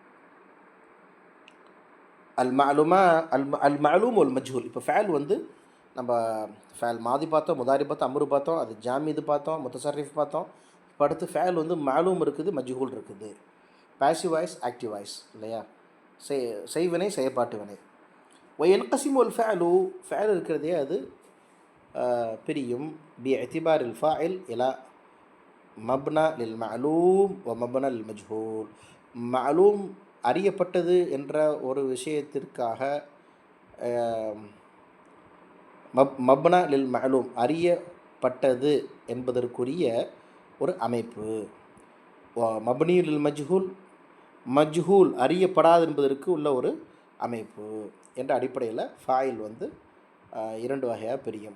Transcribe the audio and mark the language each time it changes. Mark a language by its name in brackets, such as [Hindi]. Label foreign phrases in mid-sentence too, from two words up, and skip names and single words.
[Arabic] المعلوم والمجهول. [Tamil] இப்போ ஃபஅல் வந்து நம்ம [Arabic] فعل ماضي [Tamil] பார்த்தோம், முதாரி பார்த்தோம், அம்ரு பார்த்தோம், அது ஜாமிது பார்த்தோம், முத்தசர்ரிஃப் பார்த்தோம். இப்போ அடுத்து ஃபஅல் வந்து மஅலூம் இருக்குது, மஜ்ஹூல் இருக்குது. [English] passive voice, active voice [Tamil] இல்லையா? செய்வினை, செயற்பாட்டு வினை. [Arabic] وينقسم الفعل, فعل [Tamil] இருக்கிறதே அது பிரியும் [Arabic] باعتبار الفاعل إلى مبنى للمعلوم ومبنى للمجهول. [Tamil] மஅலூம் அறியப்பட்டது என்ற ஒரு விஷயத்திற்காக [Arabic] مبني للمعلوم [Tamil] அறியப்பட்டது என்பதற்குரிய ஒரு அமைப்பு. [Arabic] مبني للمجهول، مجهول [Tamil] அறியப்படாது என்பதற்கு உள்ள ஒரு அமைப்பு என்ற அடிப்படையில் ஃபாயில் வந்து இரண்டு வகையாக பிரியும்.